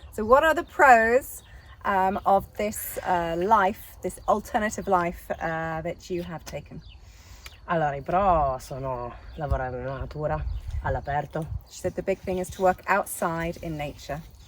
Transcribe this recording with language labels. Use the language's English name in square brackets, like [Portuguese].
[English] So what are the pros of this life, this alternative life that you have taken? [Italian] Allora, i pro sono lavorare nella natura, all'aperto. [English] She said the big thing is to work outside in nature.